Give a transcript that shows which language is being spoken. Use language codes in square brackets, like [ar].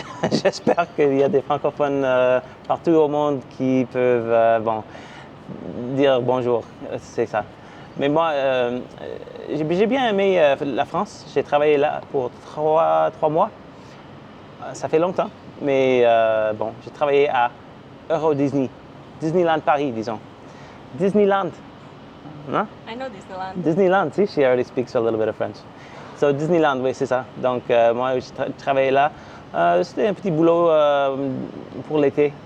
[fr] J'espère qu'il y a des francophones partout au monde qui peuvent dire bonjour, c'est ça. Mais moi, j'ai bien aimé la France. J'ai travaillé là pour 3 mois. Ça fait longtemps, mais j'ai travaillé à Euro Disney, Disneyland Paris, disons. Disneyland. Hein? [en] I know Disneyland. Disneyland, see, she already speaks a little bit of French. [fr] So Disneyland, oui, c'est ça. Donc moi, je travaillais là. C'était un petit boulot pour l'été.